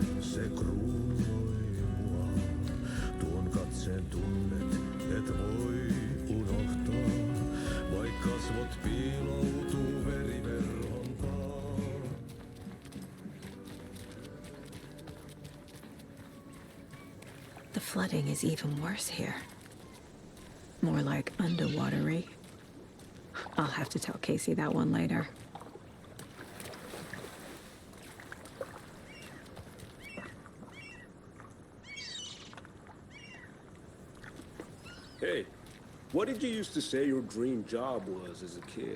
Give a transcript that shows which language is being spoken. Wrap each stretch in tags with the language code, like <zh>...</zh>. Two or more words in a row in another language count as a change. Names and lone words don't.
<fi>se kruunui mua. Tuon katseen tunnet, et voi unohtaa, vaik kasvot piiloutuu veriverhon taa.</fi> <en>The flooding is even worse here. More like underwatery. I'll have to tell Casey that one later. Hey, what did you used to say your dream job was as a kid?</en>